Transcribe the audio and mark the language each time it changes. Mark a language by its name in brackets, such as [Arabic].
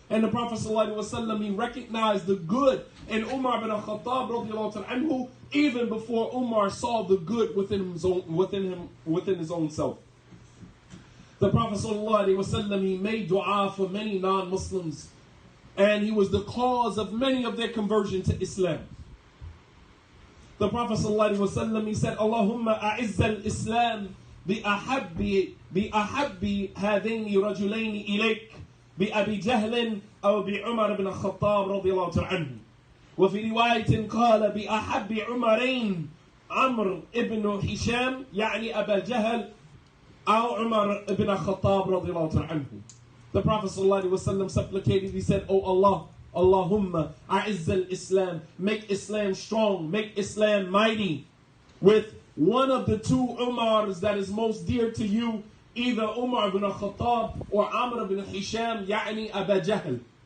[English] And the Prophet ﷺ, he recognized the good in Umar bin al-Khattab radiallahu ta'ala anhu, even before Umar saw the good within his own self. The Prophet ﷺ, he made dua for many non-Muslims, and he was the cause of many of their conversion to Islam. The Prophet ﷺ, he said, [Arabic] Allahumma a'izz al-Islam بأحب هذين رجلين إليك بأبي جهل أو بعمر بن الخطاب رضي الله عنه. وفي رواية قال بأحب عمرين عمرو ابن هشام يعني أبا جهل أو عمر ibn Khattab رضي الله عنه. [English] The Prophet ﷺ supplicated, he said, "Oh Allah, Allahumma a'izz al-Islam, make Islam strong, make Islam mighty, with one of the two Umars that is most dear to you, either Umar ibn Khattab or Amr ibn Hisham, يعني Abu Jahl."